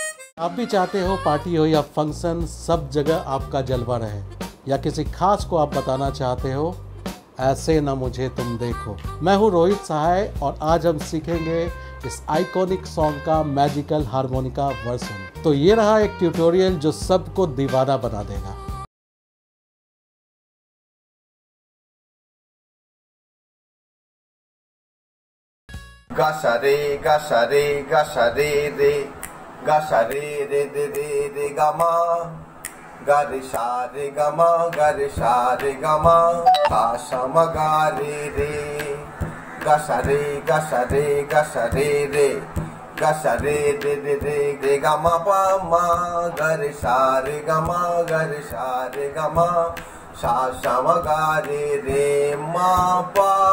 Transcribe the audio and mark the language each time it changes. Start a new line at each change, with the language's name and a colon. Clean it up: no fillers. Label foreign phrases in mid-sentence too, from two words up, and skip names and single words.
Hindi: आप भी चाहते हो पार्टी हो या फंक्शन, सब जगह आपका जलवा रहे, या किसी खास को आप बताना चाहते हो ऐसे ना मुझे तुम देखो। मैं हूँ रोहित सहाय और आज हम सीखेंगे इस
English: iconic song
Hindi: का
English: magical harmonica version.
Hindi: तो ये रहा एक ट्यूटोरियल जो सबको दीवाना बना देगा। Gasha re gasha re gasha re re gasha re re re re re gama ga re sha re gama ga re sha re gama sa sha ma ga re re gasha re gasha re gasha re re gasha re re re re re gama pa ma ga re sha re gama ga re sha re gama sa sha ma ga re re ma pa